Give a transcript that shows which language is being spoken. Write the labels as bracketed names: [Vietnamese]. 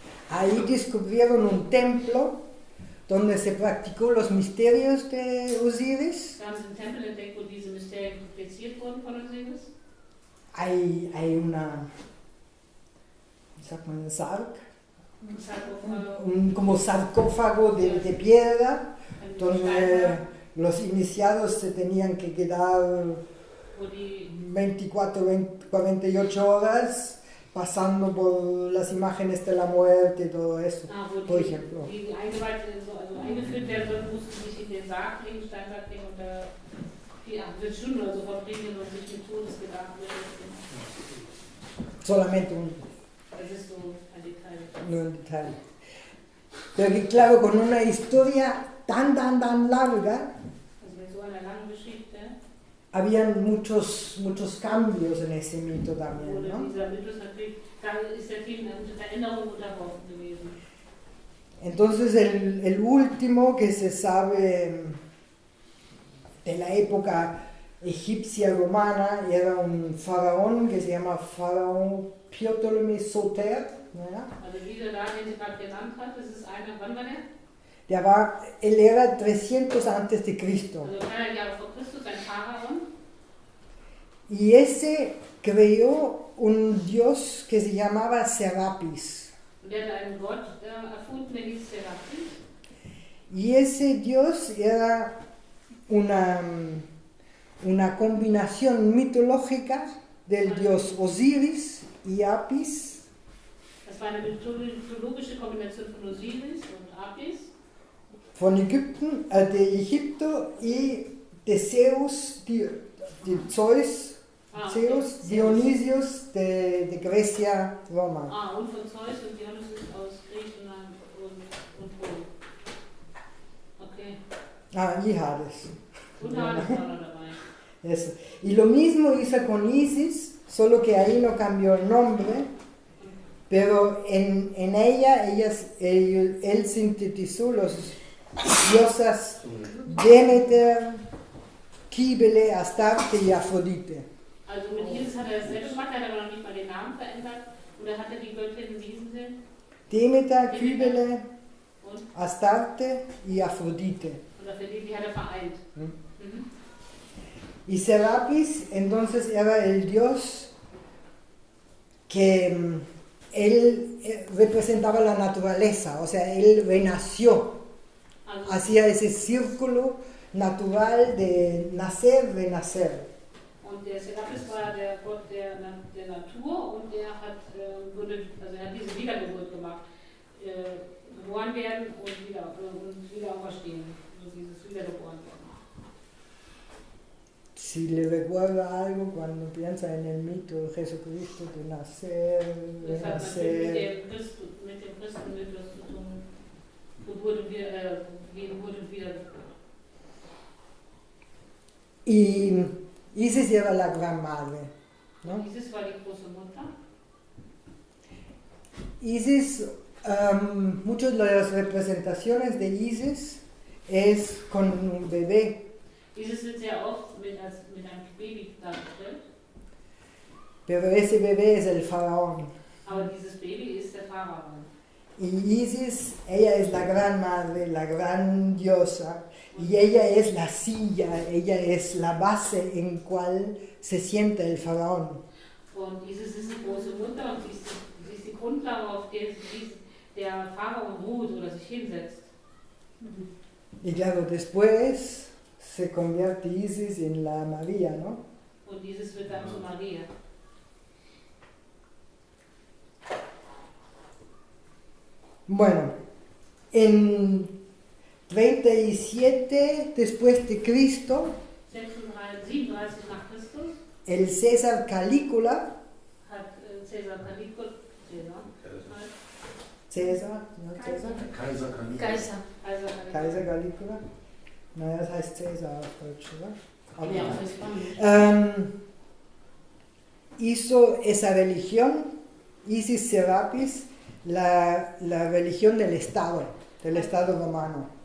[Spanish] Ahí descubrieron un templo donde se practicó los misterios de Osiris. [German] Da haben sie einen Tempel entdeckt, wo diese Mysterien publiziert wurden von Osiris. [Spanish] Hay una, ¿cómo se llama? Un sarg, como sarcófago de piedra, donde los iniciados se tenían que quedar 24, 48 horas pasando por las imágenes de la muerte y todo eso, [German] Wo [Spanish] por [German] die, [Spanish] ejemplo. [German] die eingeführt werden sollten, mussten sich in den Sarg legen, Steinsack legen und da 8 Stunden oder so verbringen und sich mit Todesgedanken beschäftigen. [Spanish] Solamente [German] Das ist so ein Detail. [Spanish] no en detalle. Pero que claro, con una historia tan larga, [German] Also mit so einer langen Geschichte [Spanish] habían muchos cambios en ese mito también, [German] wurde [Spanish] ¿no? [German] dieser Mythos natürlich, da ist ja viel Veränderung unterworfen gewesen. [Spanish] Entonces el último que se sabe de la época egipcia romana era un faraón que se llama Faraón Ptolemy Soter, ¿no era? [German] Also dieser da, den sie gerade genannt hat, das ist einer, wann war der? [Spanish] Él era 300 antes de Cristo. [German] Also 300 Jahre vor Christus, ein Pharaon. [Spanish] Y ese creó un dios que se llamaba Serapis. [German] Und der hat einen Gott erfunden, der hieß Serapis. [Spanish] Y ese dios era una combinación mitológica del dios Osiris y Apis, [German] Das war eine mythologische Kombination von Osiris und Apis. [Spanish] de Egipto y de Zeus, de Zeus, Zeus, Dionisios de Grecia, Roma. [German] Und von Zeus und Dionysus aus Griechenland und Rom. Okay. [Spanish] Y Hades. [German] Und Hades war noch dabei. [Spanish] Eso. Y lo mismo hizo con Isis, solo que ahí no cambió el nombre, pero en ella él sintetizó los diosas Demeter, Cybele, Astarte y Afrodite. [German] Also mit Isis hat er dasselbe gemacht, hat aber noch nicht mal den Namen verändert. Und er hatte die Göttinnen, wie hießen sie? Demeter, Cybele, Und? [Spanish] Astarte y Afrodite. [German] Und dafür die hat er vereint. Mhm. [Spanish] Y Serapis entonces era el dios que él representaba la naturaleza, o sea, él renació, [German] Also, [Spanish] hacía ese círculo natural de nacer, renacer. [German] und der Serapis war der Gott der Natur und er hat, er hat diese Wiedergeburt gemacht. Geboren werden und wieder auferstehen. Also dieses Wiedergeboren werden. [Spanish] Si le recuerda algo cuando piensa en el mito de Jesucristo de nacer, [German] Das hat natürlich [Spanish] renacer. [German] mit dem Christenmythos zu tun. Geburt und Wiedergeburt. [Spanish] Y Isis era la gran madre, ¿no? [German] Isis war die große Mutter. [Spanish] Isis, muchas de las representaciones de Isis es con un bebé, [German] Isis wird sehr oft mit einem Baby dargestellt. [Spanish] pero ese bebé es el faraón. [German] Aber dieses Baby ist der Pharaon. [Spanish] Y Isis, ella es la gran madre, la gran diosa, y ella es la silla, ella es la base en cual se sienta el faraón. [German] Und Isis ist die große Mutter und sie ist die Grundlage, auf der der Pharaon ruht oder sich hinsetzt. [Spanish] Y claro, después se convierte Isis en la María, ¿no? [German] Und Isis wird dann zu Maria. [Spanish] Bueno, en 37 después de Cristo, [German] 37 nach Christus [Spanish] el César Calígula, [German] hat Caesar Caligula, [Spanish] César, ¿no? César, [German] Kaiser kann nicht. Kaiser. Kaiser Calígula, naja, das heißt César auf Deutsch, oder? Okay. Ja, auf Spanisch. [Spanish] Hizo esa religión, Isis Serapis, la religión del Estado romano.